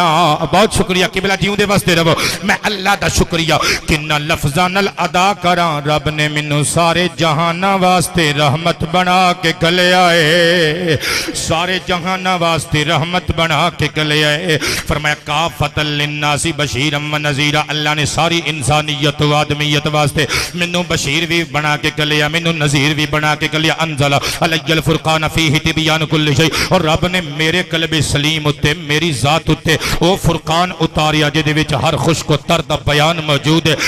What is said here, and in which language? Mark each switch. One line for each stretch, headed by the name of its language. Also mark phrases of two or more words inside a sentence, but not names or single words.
Punjabi: بہت شکریہ قبلہ، جیوندے واسطے رہو۔ میں اللہ دا شکریہ کنہاں لفظاں نال ادا کراں. رب نے مینوں سارے جہاناں واسطے رحمت بنا کے گھلے آئے، سارے جہاناں واسطے رحمت بنا کے گھلے آئے. فرمایا
Arabic: كافة للناس بشيرا ونذيرا,
Punjabi: اللہ نے ساری انسانیت و آدمیت واسطے مینوں بشیر بھی بنا کے گھلے آ، مینوں نذیر بھی بنا کے گھلے.
Arabic: أنزل علي الفرقان فيه تبيان كل شيء,
Punjabi: اور رب نے میرے قلب سلیم اتے میری ذات اتے او فرقان اتاریا جہدے وچ ہر خشک و تر دا بیان موجود ہے.